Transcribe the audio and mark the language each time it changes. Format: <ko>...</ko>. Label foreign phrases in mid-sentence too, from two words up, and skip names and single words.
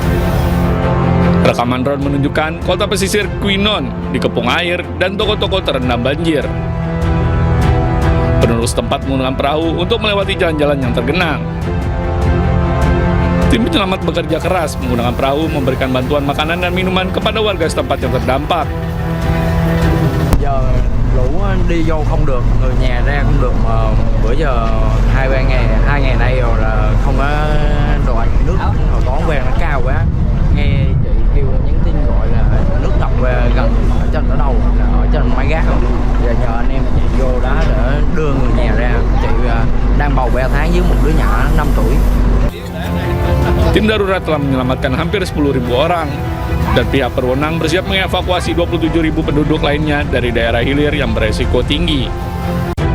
<id>Rekaman drone menunjukkan kota pesisir Quinon dikepung air dan toko-toko terendam banjir. Penduduk setempat menggunakan perahu untuk melewati jalan-jalan yang tergenang. Tim penyelamat bekerja keras menggunakan perahu memberikan bantuan makanan dan minuman kepada warga setempat yang terdampak.</id> <vi>Giờ lũ đi vô không được, người nhà ra cũng được mà bữa giờ 2 ngày nay rồi là không có đồ ăn nước, hồi toán về nó cao quá. Nghe chị kêu nhắn tin gọi là nước ngập về gần ở trên ở đâu, ở trên mái gác không. Giờ nhờ anh em chị vô đó để đưa người nhà ra. Chị đang bầu 3 tháng với một đứa nhỏ 5 tuổi.</vi> <id>Tim darurat telah menyelamatkan hampir 10.000 orang dan pihak berwenang bersiap mengevakuasi 27.000 penduduk lainnya dari daerah hilir yang beresiko tinggi.</id>